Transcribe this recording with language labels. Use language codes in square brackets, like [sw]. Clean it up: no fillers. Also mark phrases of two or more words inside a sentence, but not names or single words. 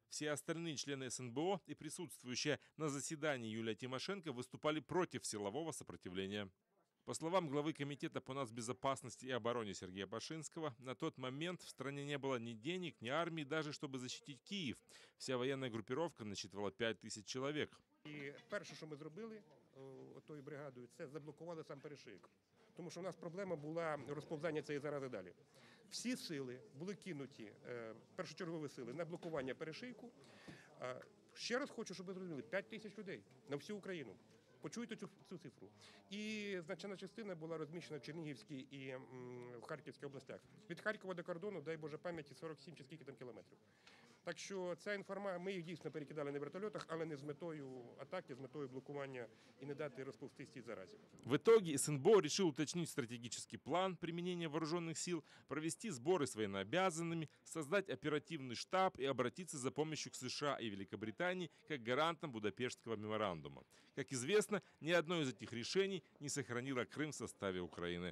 [ru] Все остальные члены СНБО и присутствующие на заседании Юлия Тимошенко выступали против силового сопротивления. По словам главы Комитета по нацбезопасности и обороне Сергея Башинского, на тот момент в стране не было ни денег, ни армии, даже чтобы защитить Киев. Вся военная группировка насчитывала 5000 человек. [uk] І перше, що ми зробили тою бригадою, це заблокували сам перешийок. Тому що у нас проблема була розповзання цієї зарази далі. Всі сили були кинуті, першочергові сили, на блокування перешийку. Ще раз хочу, щоб ви зрозуміли, 5000 людей на всю Україну. Почуйте цю цифру. І значна частина була розміщена в Чернігівській і в Харківській областях. Від Харкова до кордону, дай Боже пам'яті, 47 чи скільки там кілометрів. Так що ця інформація, ми їх дійсно перекидали на вертольотах, але не з метою атаки, з метою блокування і не дати розповзтись цій заразі. [ru] В итоге СНБО решил уточнить стратегический план применения вооруженных сил, провести сборы с военнообязанными, создать оперативный штаб и обратиться за помощью к США и Великобритании как гарантам Будапештского меморандума. Как известно, ни одно из этих решений не сохранило Крым в составе Украины.